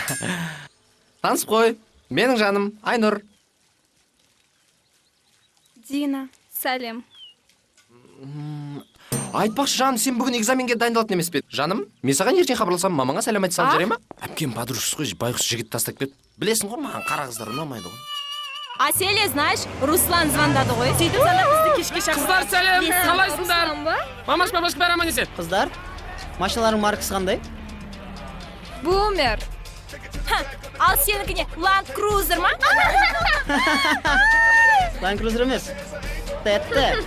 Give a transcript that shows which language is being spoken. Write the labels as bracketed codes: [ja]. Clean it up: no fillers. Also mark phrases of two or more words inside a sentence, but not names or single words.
[kk] Танысып қой, менің жаным, Айнұр. Дина, сәлем. Айтпақшы жаным, сен бүгін экзаменге дайындалатын емес пе? Жаным, мен саған ертең хабарласам, мамаңа сәлем айтсам жарай ма? Әпкем подружкасы ғой, байғұс жігіт тастап кетті. Білесің ғой, маған қара қыздар ұнамайды ғой. [ru] А Селе, знаешь, [kk] Руслан звондады ғой. Сөйтіп сана бізді кешке шақырды. Қыздар сәлем, қалайсыңдар? Мамаш бәрі аман есен. Қыздар, машиналарың маркасы қандай? Бумер. Ал сенікіне Land Cruiser ма? Land Cruiser емес. Тетті.